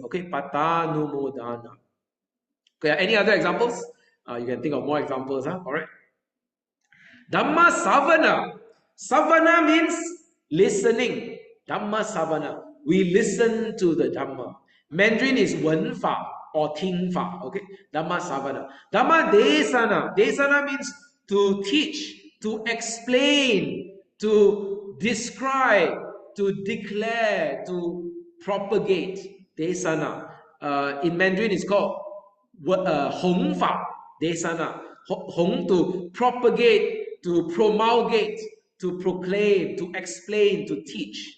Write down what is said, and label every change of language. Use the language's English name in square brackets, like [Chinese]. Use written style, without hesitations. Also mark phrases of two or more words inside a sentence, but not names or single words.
[English] Okay, patanumodana. Okay, any other examples? You can think of more examples. All right. [Pali] Dhamma savana. [English] Savana means listening. [Pali] Dhamma savana. [English] We listen to the Dhamma. Mandarin is 文法 or 听法. Okay. [Pali] Dhamma savana. Dhamma desana. [English] Desana means to teach, to explain, to describe, to declare, to propagate. Desana. In Mandarin it's called 弘法 desana. Hong to propagate, to promulgate, to proclaim, to explain, to teach.